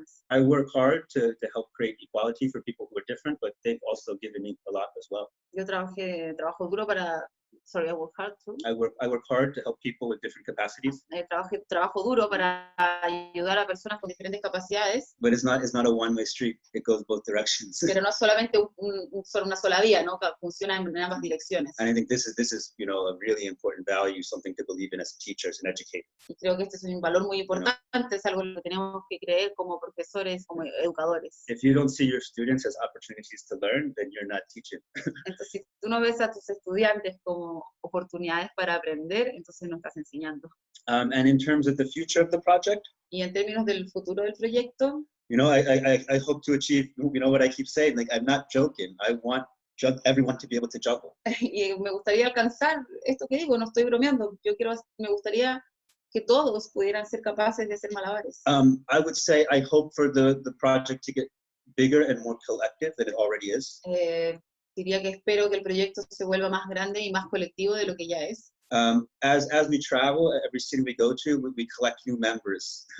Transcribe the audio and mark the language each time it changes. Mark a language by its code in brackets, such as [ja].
[en] I work hard to help create equality for people who are different, but they've also given me a lot as well. [es] Yo trabajo duro para, [en] I work hard too. I work hard to help people with different capacities. [es] Trabajo duro para ayudar a personas con diferentes capacidades. [en] But it's not a one-way street. It goes both directions. [es] Pero no solamente una sola vía, ¿no? Funciona en ambas direcciones. [en] And I think this is a really important value, something to believe in as a teacher, as an educator. [es] Y creo que este es un valor muy importante, es algo que tenemos que creer como profesores, como educadores. [en] If you don't see your students as opportunities to learn, then you're not teaching. [es] Entonces, si tú no ves a tus estudiantes como oportunidades para aprender, entonces no estás enseñando. [en] And in terms of the future of the project, [es] y en términos del futuro del proyecto, [en] I hope to achieve, what I keep saying, like, I'm not joking. I want everyone to be able to juggle. [es] Y me gustaría alcanzar esto que digo, no estoy bromeando. Me gustaría que todos pudieran ser capaces de hacer malabares. [en] I would say I hope for the project to get bigger and more collective than it already is. [es] Diría que espero que el proyecto se vuelva más grande y más colectivo de lo que ya es. [en] As we travel, every city we go to, we collect new members.